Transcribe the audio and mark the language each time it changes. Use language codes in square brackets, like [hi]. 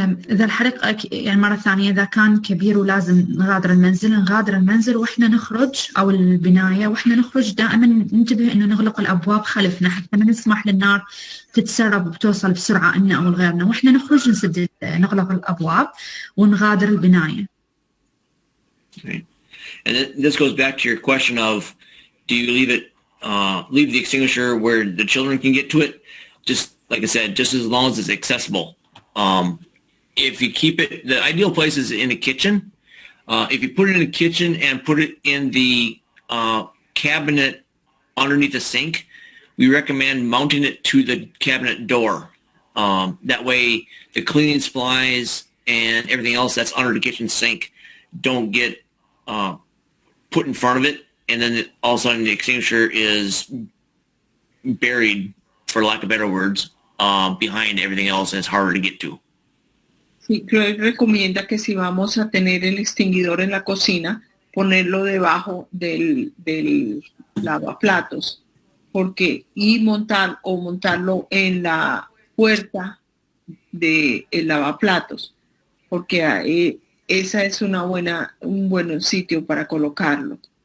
[ar] إذا الحريق يعني مرة ثانية إذا كان كبير ولازم نغادر المنزل وإحنا نخرج أو البناية وإحنا نخرج دائما ننتبه إنه نغلق الأبواب خلفنا حتى ما نسمح للنار تتسرب وتوصل بسرعة إنا أو غيرنا، وإحنا نخرج نغلق الأبواب ونغادر البناية. [en] Okay. And this goes back to your question of, do you leave the extinguisher where the children can get to it? Just like I said, just as long as it's accessible. If you keep it, the ideal place is in the kitchen. If you put it in the kitchen and put it in the cabinet underneath the sink, we recommend mounting it to the cabinet door. That way the cleaning supplies and everything else that's under the kitchen sink don't get put in front of it, and then all of a sudden the extinguisher is buried, for lack of better words, behind everything else, and it's harder to get to. [es] Sí, Chloe recomienda que si vamos a tener el extinguidor en la cocina, ponerlo debajo del lavaplatos, y montarlo en la puerta del lavaplatos, porque esa es un buen sitio para colocarlo.